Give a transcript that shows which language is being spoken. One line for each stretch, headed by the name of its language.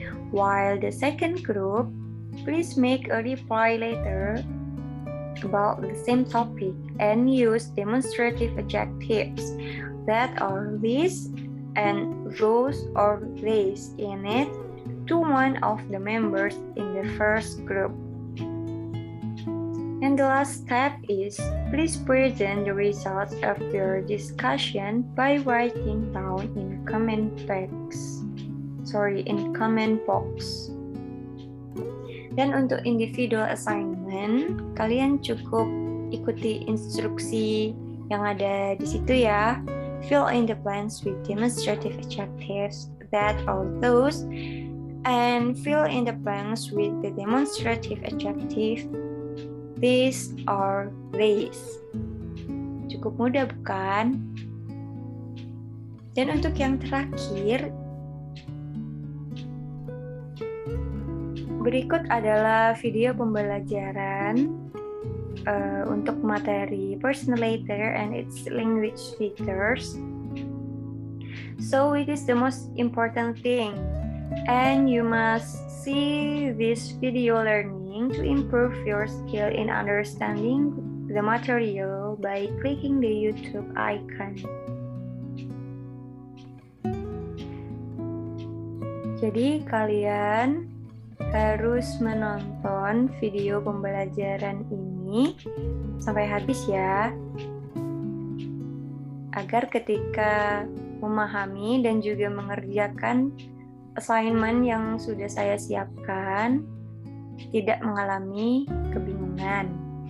English: While the second group, please make a reply letter about the same topic and use demonstrative adjectives that or this and those or these in it to one of the members in the first group. And the last step is, please present the results of your discussion by writing down in comment box.
Indonesian: Dan untuk individual assignment, kalian cukup ikuti instruksi yang ada di situ ya.
English: Fill in the blanks with demonstrative adjectives that or those, and fill in the blanks with the demonstrative adjective this or this.
Indonesian: Cukup mudah bukan? Dan untuk yang terakhir, berikut adalah video pembelajaran untuk materi
English: personal letter and its language features. So it is the most important thing, and you must see this video learning to improve your skill in understanding the material by clicking the YouTube icon.
Indonesian: Jadi kalian harus menonton video pembelajaran ini sampai habis ya, agar ketika memahami dan juga mengerjakan assignment yang sudah saya siapkan tidak mengalami kebingungan.